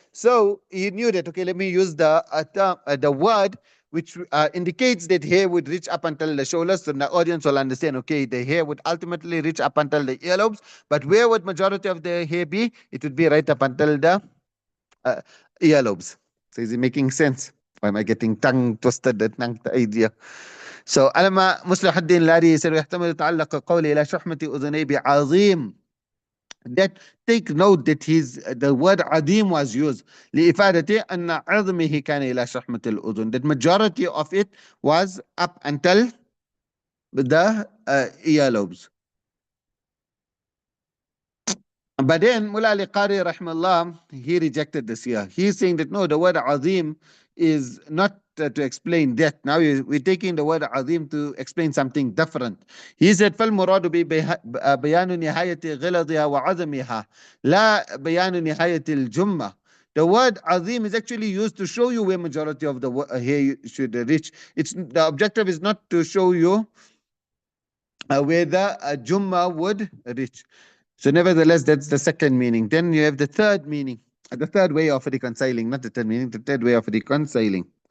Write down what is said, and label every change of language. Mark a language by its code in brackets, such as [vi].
[en] So he knew that, okay, let me use the word which indicates that hair would reach up until the shoulders, so the audience will understand, okay, the hair would ultimately reach up until the earlobes, but where would majority of the hair be? It would be right up until the uh, earlobes. So is it making sense? Why am I getting tongue twisted, that idea? [ar] So علما مصلح الدين العري يصير يحتمل تعلق قولي إلى شحمة أذني بعظيم. [en] That take note that the word عظيم was used [ar] لإفادة أن عظمه كان إلى شحمة الأذن. [en] That majority of it was up until the earlobes. But then Mullah Ali Qari rahmallah, he rejected this here. He's saying that no, the word azim is not to explain that. Now we're taking the word azim to explain something different. He said [ar] فالمراد بيان نهاية غلظها وعظمها لا بيان نهاية الجمة. [en] The word azim is actually used to show you where majority of the hair should reach. The objective is not to show you where the jumma would reach. So nevertheless, that's the second meaning. Then you have the third meaning, the third way of reconciling, not the third meaning, the third way of reconciling.